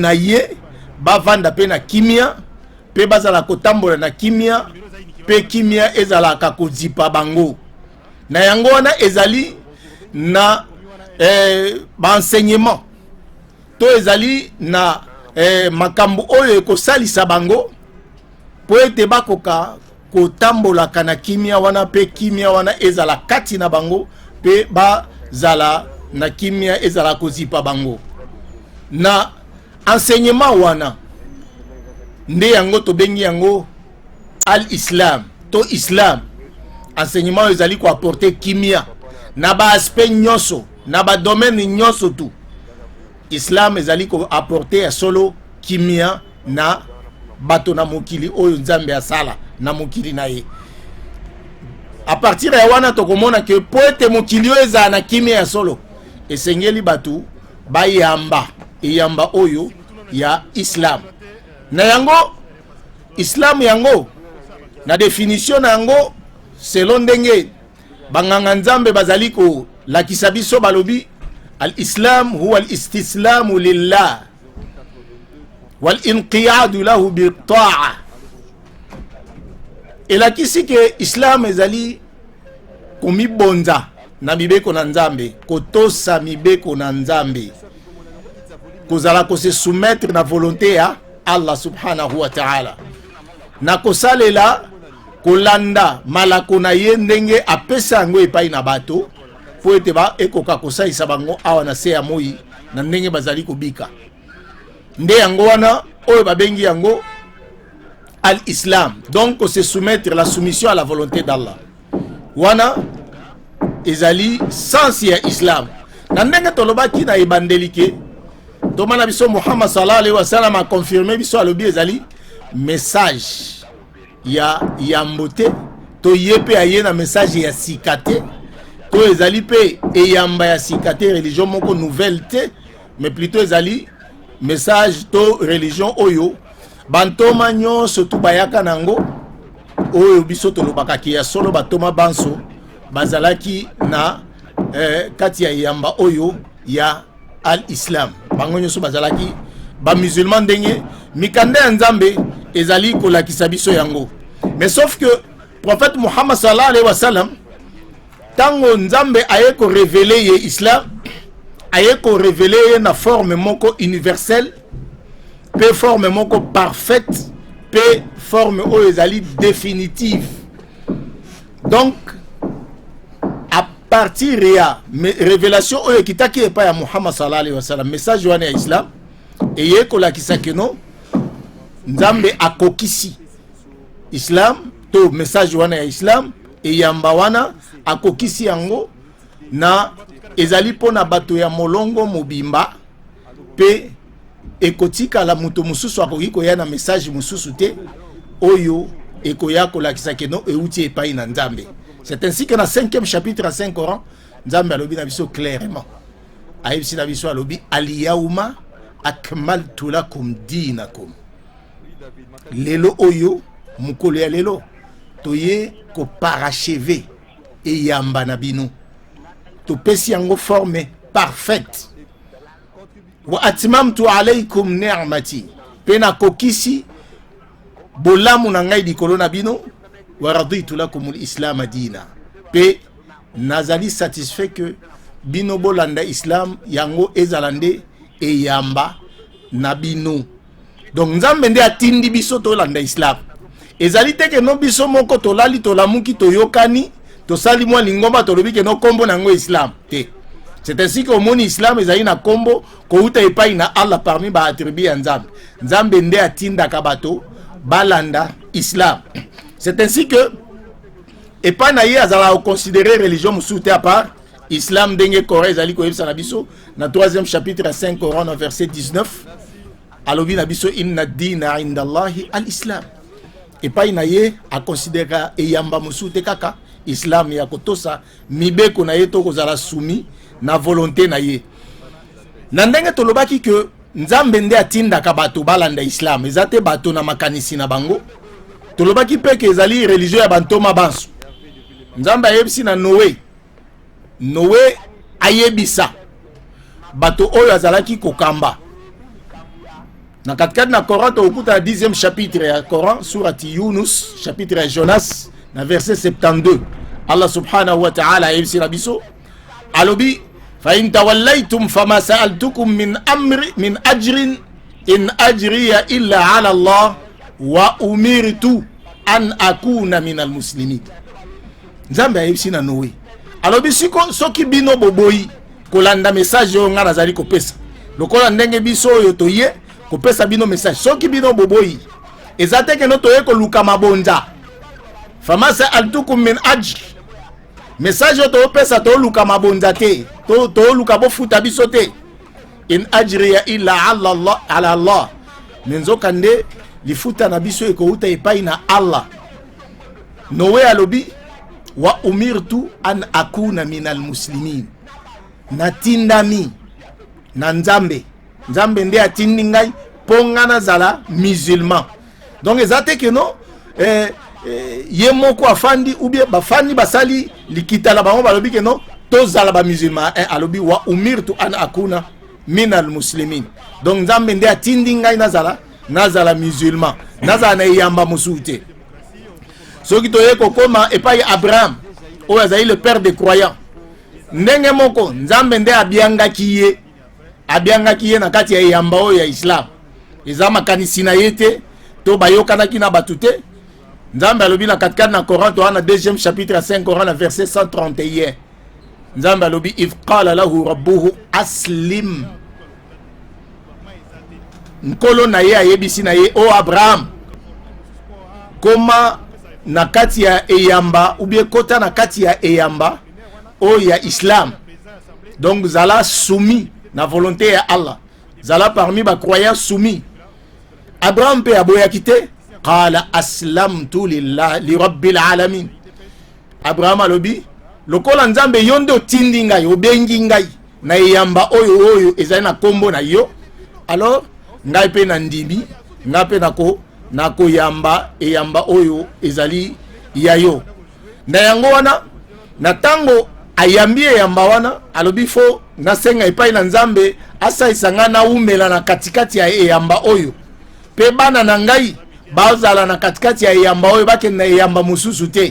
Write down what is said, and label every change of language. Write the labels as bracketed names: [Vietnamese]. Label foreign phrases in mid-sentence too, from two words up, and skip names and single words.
[Lingala] na ye bavanda pe na kimia pe bazala kotambola na kimia pe kimia ezalaka kozipa bango na yango wana ezali na enseignement to ezali na makambo oyo ekosalisa bango po ete bakoka kotambolaka na kimia wana pe kimia wana ezala kati na bango pe bazala na kimia ezala kozipa bango. Na enseignement wana nde yango tobengi yango al-islam to islam. Enseignement ezali ko apporter kimia na ba aspect nyonso na ba domaine nyonso tu. Islam ezali ko apporter ya solo kimia na bato na mokili oyo Nzambe asala na mokili na ye. [French] A partir [Lingala] ya wana tokomona ke po ete mokili oyo ezala na kimia ya solo esengeli bato bayamba eyamba oyo ya islam. Na yango islam yango na définition na yango selon ndenge banganga Nzambe bazali ko lakisa biso balobi [Arabic] الإسلام هو الاستسلام لله والانقياد له بالطاعة. [Lingala] Elakisi ke islam ezali komibonza na mibeko na Nzambe, kotosa mibeko na Nzambe, kozala ko [French] se soumettre [Lingala] na volonté ya Allah [Arabic] سبحانه وتعالى, [Lingala] na kosalela kolanda malako na ye ndenge apesa yango epai na bato po ete ba ekoka kosalisa bango awa na se ya moi na ndenge bazali kobika. Nde yango wana oyo babengi yango al-islam. [French] Donc se soumettre, la soumission à la volonté d'Allah [Lingala] wana ezali sens ya islam. Na ndenge tolobaki na ebandelike tomana biso Muhammad [Arabic] صلى الله عليه وسلم [French] a confirmé [Lingala] biso alobi ezali message ya yambote to yepe aye na message ya sikate to ezali pe eyamba ya sikate religion moko nouvelle te, [French] mais plutôt [Lingala] ezali message to religion oyo bantoma nyonso tu bayaka nango oyo biso tolobaka ki ya solo batoma banso bazalaki na kati ya yamba oyo ya al-islam. Bango nyonso bazalaki ba musulman ndenge mikanda ya Nzambe ezali kolakisa biso yango. [French] Mais sauf que prophète [Lingala] Muhammad [Arabic] صلى الله عليه وسلم [Lingala] tango Nzambe aye ko révéler ye islam aye ko révéler na forme moko universelle pe forme moko parfaite pe forme oyo ezali définitive. [French] Donc à partir [Lingala] ya révélation oyo kitaki epa ya Muhammad [Arabic] صلى الله عليه وسلم [Lingala] message wana ya islam eye kolakisa keno Nzambe akokisi islam to message wana ya islam eyamba wana akokisi yango na ezali pona bato ya molongo mobimba pe ekotika la muto mususu akoki koya na message mususu te oyo ekoya kolakisa keno euti epai na Nzambe. [French] C'est ainsi que dans 5e chapitre à 5 Coran [Lingala] Nzambe alobi na biso clairement ayebisi na biso alobi [Arabic] اليوم أكملت لكم دينكم. [Lingala] Lelo oyo mukolo ya lelo toye ko parachever e yamba na bino to pesi yango [French] forme parfaite. [Arabic] وأتممت عليكم نعمتي, [Lingala] pena kokisi bolamu na ngai dikolo na bino. [Arabic] ورضيت لكم الإسلام دينا, [Lingala] pe nazali [French] satisfait que [Lingala] bino bolanda islam yango ezalande e yamba na bino. Donc nzambe nde atindi biso to landa islam. Ezali te ke no biso moko to lali to lamuki to yokani to sali mwa lingomba to lobi ke no kombo nango islam te. [French] C'est ainsi que au monde [Lingala] islam ezali na kombo ko uta epai na Allah parmi ba attributs ya nzambe. Nzambe nde atinda kabato balanda islam. [French] C'est ainsi que [Lingala] epai na ye azala considérer religion musuté [French] à part [Lingala] islam denge Corée ezali ko yebisa na biso na 3e chapitre 5 Coran verset 19. Alobi na biso [Arabic] إن الدين عند الله الإسلام. [Lingala] Epai na ye a considérer eyamba musute kaka islam ya kotosa mibeko na ye to kozala soumis na volonté na ye. Na ndenge tolobaki que nzambe nde atindaka bato balanda islam ezate bato na makanisi na bango. Tolobaki pe ke ezali religion ya bantoma bansu. Nzambe ayebisi na Noé ayebisa bato oyo azalaki kokamba. Na katikati na Coran to okuta na 10e chapitre ya Coran surati Yunus chapitre ya Jonas na verset 72. [Arabic] الله سبحانه وتعالى [Lingala] ayebisi na biso alobi [Arabic] فإن توليتم فما سألتكم من أجر إن أجري إلا على الله وأمرت أن أكون من المسلمين. [Lingala] Nzambe ayebisi na Noé alobi siko soki bino boboyi kolanda message yo nga nazali kopesa lokola ndenge biso oyo toye kopesa bino message soki bino boboyi ezate ke no toye koluka mabonza [Arabic] فما سألتكم من أجر [Lingala] message yo to pesa to luka mabonza te to luka bofuta biso te [Arabic] إن أجري إلا على الله [Lingala] menzo kande lifuta na biso eko uta epai na Allah. Noé alobi [Arabic] وأمرت أن أكون من المسلمين, [Lingala] natindami na nzambe nde atindi ngai ponga na zala musulman. Donc ezate ke no ye moko afandi [French] ou bien [Lingala] bafandi basali likita la bango balobi ke no to zala ba musulman alobi [Arabic] وأمرت أن أكون من المسلمين. [Lingala] Donc nzambe nde atindi ngai nazala musulman, nazala na yamba musute. Soki toye kokoma epai Abraham oyo azali [French] le père des croyants, [Lingala] ndenge moko nzambe nde abiangaki ye na kati ya yamba oyo ya Islam. Eza makanisi na ye te to bayokanaki na batu te. Nzambe alobi na katikati na Coran to na 2e chapitre 5 Coran na verset 131. Nzambe alobi [Arabic] إذ قال له ربه أسلم, [Lingala] nkolo na ye ayebisi na ye o Abraham koma na kati ya eyamba [French] ou bien [Lingala] kota na kati ya eyamba o ya Islam. Donc zala soumis na volonté ya Allah, zala parmi ba [French] croyants soumis. [Lingala] Abraham pe aboyaki te [Arabic] قال أسلمت لله لرب العالمين. [Lingala] Abraham alobi lokola nzambe yondo tindi ngai obengi ngai na eyamba oyo ezali na kombo na yo, alors ngai pe na ndimi ngai pe nako yamba eyamba oyo ezali ya yo. Na yango wana na tango ayambi eyamba wana alobi fo nasenga epai na nzambe asaisa nga na umela na katikati ya eyamba oyo pe bana na ngai bazala na katikati ya eyamba oyo bakenda eyamba mususu te.